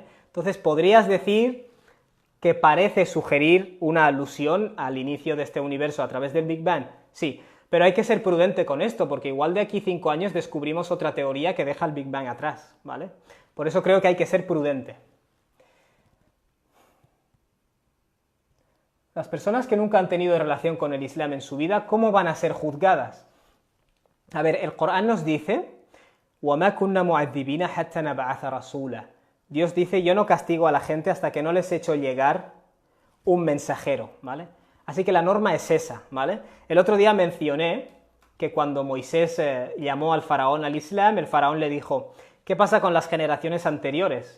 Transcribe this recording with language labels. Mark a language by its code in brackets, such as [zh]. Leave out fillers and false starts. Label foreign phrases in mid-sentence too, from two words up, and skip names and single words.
[es] Entonces podrías decir que parece sugerir una alusión al inicio de este universo a través del Big Bang, sí, pero hay que ser prudente con esto, porque igual de aquí 5 años descubrimos otra teoría que deja el Big Bang atrás, ¿vale? Por eso creo que hay que ser prudente. Las personas que nunca han tenido relación con el Islam en su vida, ¿cómo van a ser juzgadas? A ver, el Corán nos dice, [ar] وَمَا كُنَّا مُعَذِّبِينَ حَتَّى نَبْعَثَ رَسُولًا. [es] Dios dice, yo no castigo a la gente hasta que no les echo llegar un mensajero, ¿vale? Así que la norma es esa, ¿vale? El otro día mencioné que cuando Moisés llamó al faraón al Islam, el faraón le dijo, ¿qué pasa con las generaciones anteriores?